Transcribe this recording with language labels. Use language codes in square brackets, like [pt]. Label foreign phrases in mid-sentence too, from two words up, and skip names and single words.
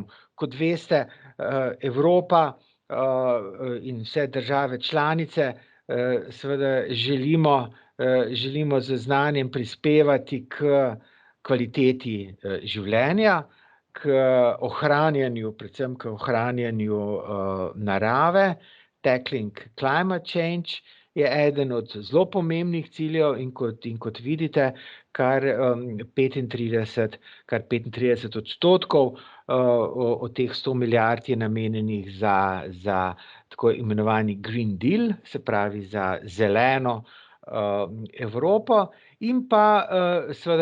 [sl] Kot veste, Evropa in vse države članice seveda želimo z znanjem prispevati k kvaliteti življenja, predvsem k ohranjanju narave. [en] Tackling climate change [sl] je eden od zelo pomembnih ciljev in kot vidite, kar 35% od teh 100 milijard je namenjenih za tako imenovani Green Deal, se pravi za zeleno Evropo, in pa seveda